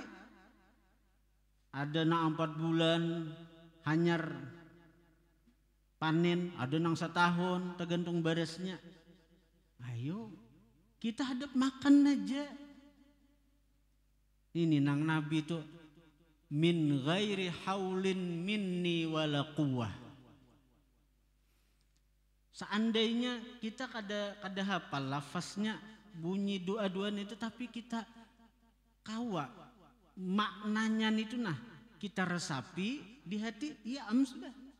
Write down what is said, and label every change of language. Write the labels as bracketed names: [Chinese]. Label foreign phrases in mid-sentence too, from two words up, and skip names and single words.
[Banjar] Ada nang 4 bulan hanyar panen, ada nang 1 tahun tergantung barasnya. Ayo kita hadap makan aja. Ini nang Nabi itu [Arabic] من غير حول مني ولا قوة. [Banjar] Seandainya kita kada hafal lafaznya bunyi doa-doaan itu, tapi kita kawa maknanya itu nah kita resapi di hati, ya sudah.